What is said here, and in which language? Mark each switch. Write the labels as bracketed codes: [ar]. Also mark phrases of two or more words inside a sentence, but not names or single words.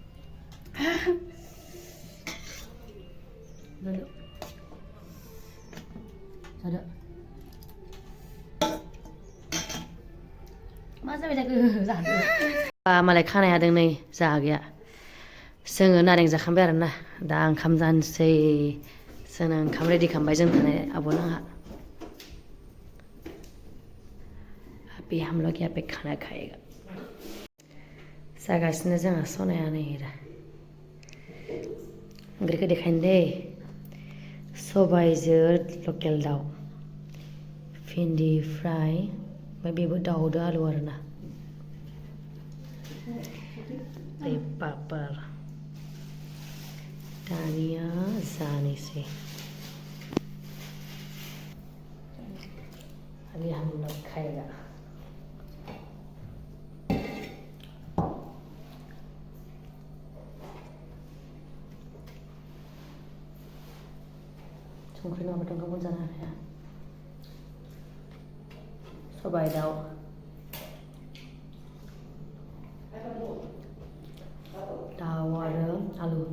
[brx] जादो जादो मा जाबाय थाखो जादो मालाय खानाय हादों नै जाहा गैया जोङो नारें जाखांबाय आरोना दा ओंखाम जानोसै जोंना ओंखाम रेडि खालामबाय जों थानाय आब'नो आंहा [hi] अभी हम लोग यहाँ पे खाना खाएगा [brx] जागासिनो जोंहा सनाया नै ओंख्रिखौ देखायनो दै सबायजों लकेल दाउ भिन्दि फ्राय ओमफ्राय बेबो दाउदो आलु आरोना ओमफ्राय पापर दानिया जानोसै [hi] अभी हम लोग खाएगा [brx] संख्रि नङाबाथ' ओंखामखौनो जानो हाया सबाय दाउ दाउ आरो आलु